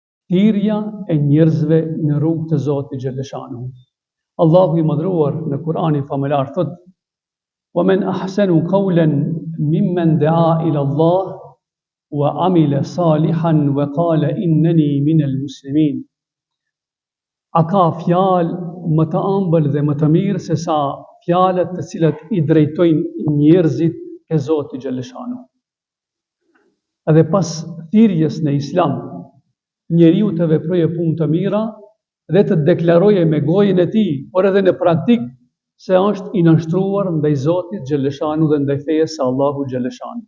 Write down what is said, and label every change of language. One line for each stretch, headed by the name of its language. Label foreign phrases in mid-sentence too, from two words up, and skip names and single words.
Albanian: thirrja e njerëzve në rrugë të Zotit xhaleshanuhu. Allahu i madhruar në Kur'anin famëlar thot:
Arabic: "ومن أحسن قولا ممن دعا إلى الله وعمل صالحا وقال إنني من المسلمين."
Albanian: A ka fjalë më të ëmbël dhe më të mirë se sa fjalët të cilat i drejtojnë njerëzit ke Zoti xhaleshanuhu. Edhe pas thirrjes në Islam, njeriu të veprojë punë të mira dhe të deklaroje me gojën e tij, por edhe në praktik, se është i nënshtruar ndaj Zotit xhaleshanuhu dhe ndaj fejes së Allahu xhaleshanuhu.